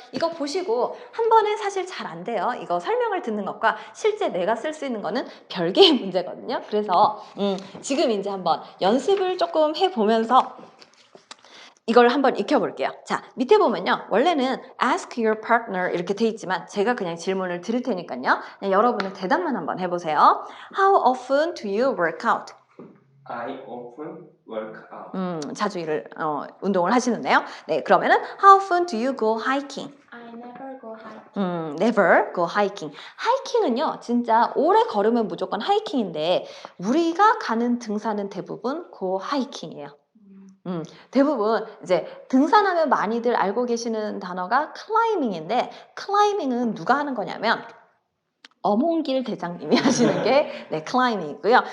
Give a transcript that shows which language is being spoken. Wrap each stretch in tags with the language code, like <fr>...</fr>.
<ko>이거 보시고 한 번에 사실 잘 안 돼요. 이거 설명을 듣는 것과 실제 내가 쓸 수 있는 거는 별개의 문제거든요. 그래서 지금 이제 한번 연습을 조금 해보면서 이걸 한번 익혀볼게요. 자, 밑에 보면요. 원래는</ko> <en>ask your partner</en> <ko>이렇게 돼 있지만 제가 그냥 질문을 드릴 테니까요. 여러분은 대답만 한번 해보세요.</ko> <en>How often do you work out? I often work out.</en> <ko>자주 운동을 하시는데요. 네, 그러면은</ko> <en>How often do you go hiking? I never go hiking. never go hiking.</en> <ko>하이킹은요, 진짜 오래 걸으면 무조건 하이킹인데 우리가 가는 등산은 대부분</ko> <en>go hiking</en> <ko>이에요. 대부분 이제 등산하면 많이들 알고 계시는 단어가 클라이밍인데 클라이밍은 누가 하는 거냐면 어몽길 대장님이 하시는 게 클라이밍이고요.</ko>